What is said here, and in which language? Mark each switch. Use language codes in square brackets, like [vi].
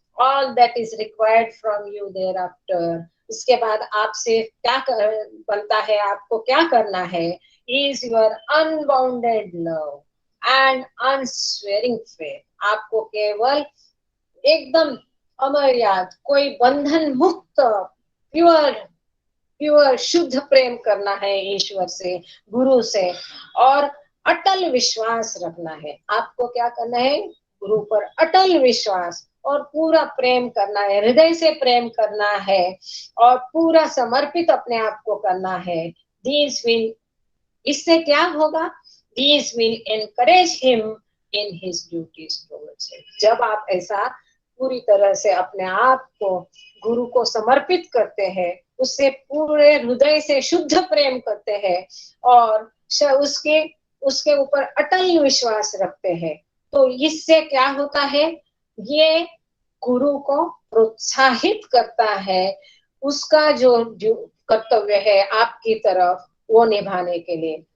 [en] All that is required from you thereafter, [hi] इसके बाद आपसे क्या बनता है, आपको क्या करना है, [en] is your unbounded love and unswearing faith, [hi] आपको केवल एकदम अमर्याद, कोई बंधन मुक्त, प्योर प्योर शुद्ध प्रेम करना है ईश्वर से, गुरु से, और अटल विश्वास रखना है। आपको क्या करना है, गुरु पर अटल विश्वास और पूरा प्रेम करना है, हृदय से प्रेम करना है, और पूरा समर्पित अपने आप को करना है। [en] These will, [hi] इससे क्या होगा, [en] These will encourage him in his duties towards him। [hi] जब आप ऐसा पूरी तरह से अपने आप को गुरु को समर्पित करते हैं, उससे पूरे हृदय से शुद्ध प्रेम करते हैं, और उसके उसके ऊपर अटल विश्वास रखते हैं, तो इससे क्या होता है, ये गुरु को प्रोत्साहित करता है, उसका जो कर्तव्य है आपकी तरफ, वो निभाने के लिए।